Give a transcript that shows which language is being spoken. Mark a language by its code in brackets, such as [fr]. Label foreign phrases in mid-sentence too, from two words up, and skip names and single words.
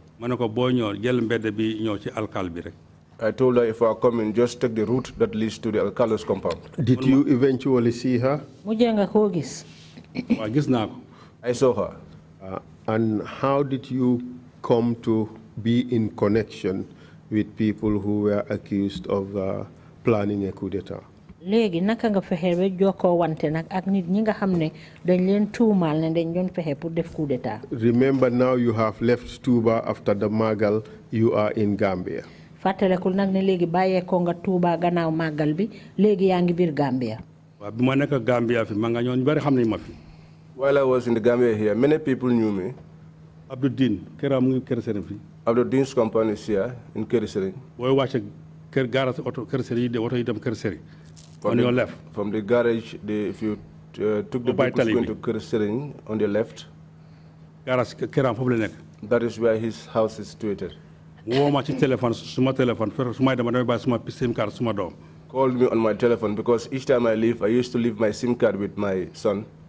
[en] I told her, if I are coming, just take the route that leads to the Alcalo's compound. Did you eventually see her? I saw her. And how did you come to be in connection with people who were accused of planning a [fr] coup d'etat? [wo] Léegi naka nga fexe ba jokkoo wante nag ak nit ñi nga xam ne dañ leen tuumaal ne dañ doon fexe pour def [fr] coup d'etat. [en] Remember, now you have left Tuba after the Magal. You are in Gambia. [wo] Fàttalekul nag ne léegi bàyyeekoo nga Tuba gannaaw Magal bi léegi yaa ngi biir Gambia. Waaw bi ma nekk Gambia fi ma nga ñoo ñu bari xam nañ ma fi. [en] While I was in the Gambia here, many people knew me. [wo] Abdou Din këram mu ngi Kersering fi. [en] Abdou Din's company is here in Kersering. [wo] Booy wàcce kër [fr] garage auto [wo] Kersering yi de auto yi dem Kersering. [en] On your left. From the garage, if you took the vehicles going to Kersering on the left, that is where his house is situated. Called me on my telephone because each time I leave, I used to leave my SIM card with my son.